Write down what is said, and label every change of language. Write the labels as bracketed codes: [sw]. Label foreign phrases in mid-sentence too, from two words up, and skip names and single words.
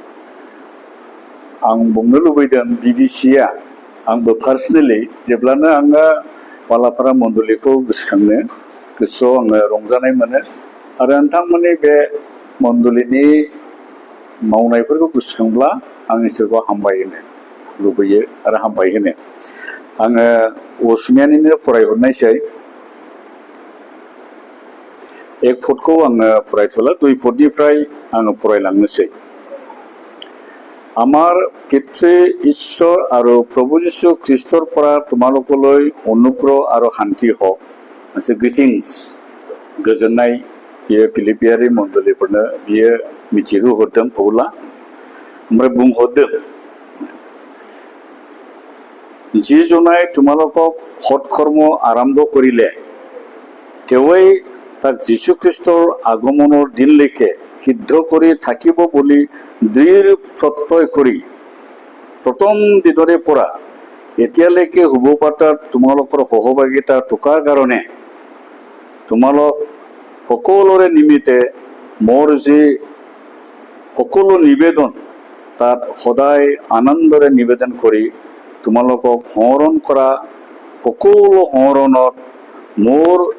[brx] आं बुंनो लुबैदों बिबिसिया आंबो पार्सनेलि जेब्लानो आङो बालाफारा मण्डलीखौ गोसोखाङो गोसोआव आङो रंजानाय मोनो आरो नोंथांमोननि बे मण्डलीनि मावनायफोरखौ गोसोखांब्ला आं इसोरखौ हामबाय होनो लुबैयो आरो हामबाय होनो आङो असमियानिनो फरायहरनायसै 1 पदखौ आङो फरायथ'ला 2 पदनिफ्राय आङो फरायलांनोसै [as] আমার পিতৃ ঈশ্বর আর প্রভু যীশু খ্ৰীষ্টৰ পৰা তোমালোকলৈ অনুগ্ৰহ আৰু শান্তি হওক [brx] मोनसे গ্রিটিংস गोजोननाय बियो फिलिपियारि मण्डलीफोरनो बियो मिथिहोहरदों पौला ओमफ्राय बुंहरदों [as] যি জনাই তোমালোকক সৎকৰ্ম আৰম্ভ কৰিলে তেওঁই তাক যীশুখ্ৰীষ্টৰ আগমনৰ দিনলৈকে সিদ্ধ কৰি থাকিব বুলি দৃঢ় প্ৰত্যয় কৰি প্ৰথম দিনৰে পৰা এতিয়ালৈকে হ'ব পাতা তোমালোকৰ সহভাগিতা থকাৰ কাৰণে তোমালোক সকলোৰে নিমিত্তে মোৰ যি সকলো নিবেদন তাত সদায় আনন্দৰে নিবেদন কৰি তোমালোকক সোঁৱৰণ কৰা সকলো সোঁৱৰণত মোৰ